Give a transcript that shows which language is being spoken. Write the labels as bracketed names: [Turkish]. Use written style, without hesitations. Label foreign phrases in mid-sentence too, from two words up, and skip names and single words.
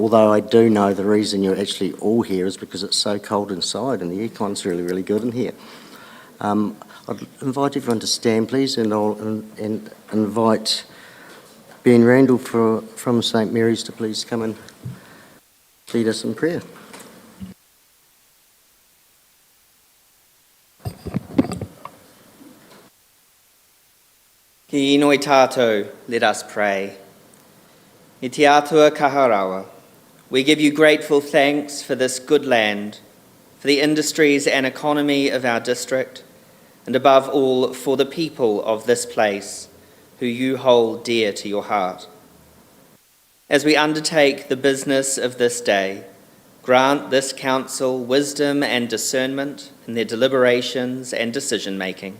[English] Although I do know the reason you're actually all here is because it's so cold inside and the aircon's really, really good in here. I'd invite everyone to stand, please, and I'll invite Ben Randall from St Mary's to please come and lead us in prayer. [Māori] Ki inoi tātou, [English] let us pray. [Māori] I te atua kaharawa, [English] we give you grateful thanks for this good land, for the industries and economy of our district, and above all for the people of this place who you hold dear to your heart. As we undertake the business of this day, grant this council wisdom and discernment in their deliberations and decision-making.